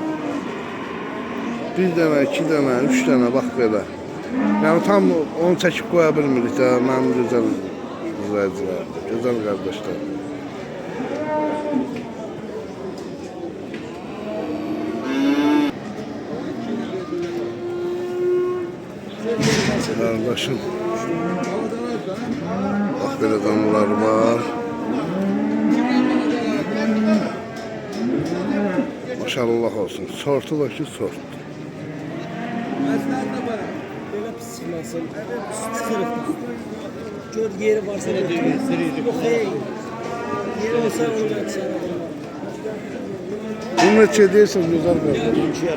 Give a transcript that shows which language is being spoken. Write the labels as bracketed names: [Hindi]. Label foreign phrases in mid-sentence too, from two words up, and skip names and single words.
[Azerbaijani] Bir dənə, iki dənə, üç dənə, bax belə. Yəni tam onu çəkib qoya bilmirik də, mənim gözəl izləyicilər, gözəl qardaşlar. [Turkish] Kardeşim. Bak böyle danalar var. [Azerbaijani] Maşallah olsun. Sortu da ki sort. Məzlərdə var. Belə pis çıxmasın. Çıxırıq. Gör yeri varsa elə deyir. Yox, yeri olsa onu açsana. Bunu neçə deyirsən gözəl qardaş?